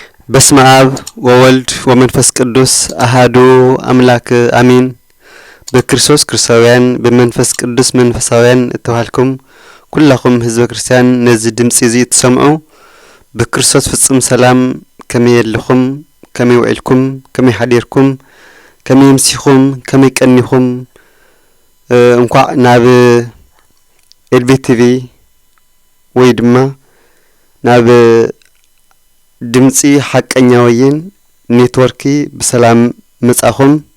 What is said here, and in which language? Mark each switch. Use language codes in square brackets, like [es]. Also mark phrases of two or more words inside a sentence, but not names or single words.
[gez] በስመ አብ ወወልድ ወመንፈስ ቅዱስ አሐዱ አምላክ አሜን። በክርስቶስ ክርስቲያን [ti] በመንፈስ ቅዱስ መንፈሳውያን ተዋልኩም ኩላኩም ህዝበ ክርስቲያን ነዚህ ድምጽ እዚ ተሰምዑ በክርስቶስ ፍጹም ሰላም ከመየልኩም ከመይውዕልኩም ከመይሐዲርኩም ከመይምሲኹም ከመይቀኒኹም እንኳን ናብ ኤልቢቲቪ ወይ ድማ ናብ ድምጺ ሐቀኛ ወይን ኔትወርክ በሰላም መጻኹም